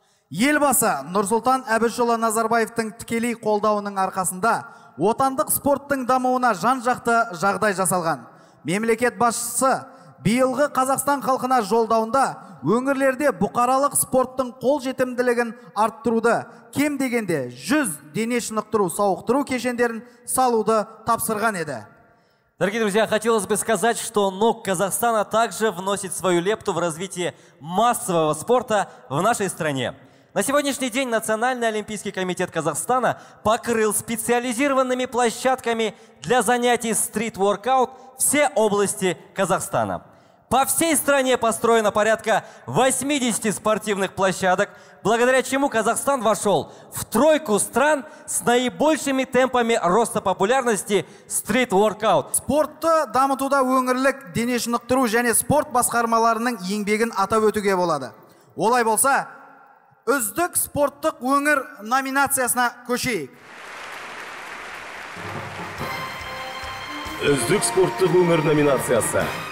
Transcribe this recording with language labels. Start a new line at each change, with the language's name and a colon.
Kazakh: Елбасы Нұрсұлтан Әбішұлы Назарбаевтың тікелей қолдауының арқасында отандық спорттың дамуына жан-жақты жағдай жасалған. Мемлекет басшысы биылғы Қазақстан халқына жолдауында өңірлерде бұқаралық спорттың қолжетімділігін арттыруды, кем дегенде 100 дене шынықтыру сауықтыру кешендерін салуды тапсырған еді.
Russian: Дорогие друзья, хотелось бы сказать, что НОК Казахстана также вносит свою лепту в развитие массового спорта в нашей стране. На сегодняшний день Национальный олимпийский комитет Казахстана покрыл специализированными площадками для занятий стрит-воркаут все области Казахстана. По всей стране построено порядка 80 спортивных площадок, благодаря чему Казахстан вошел в тройку стран с наибольшими темпами роста популярности стрит-воркаут.
Kazakh: Спортты дамытуда өңірлік дене шынықтыру және спорт басқармаларының еңбегін атап өтуге болады. Олай болса, үздік спорттық өңір номинациясына көшейік. Үздік спорттық өңір номинациясы.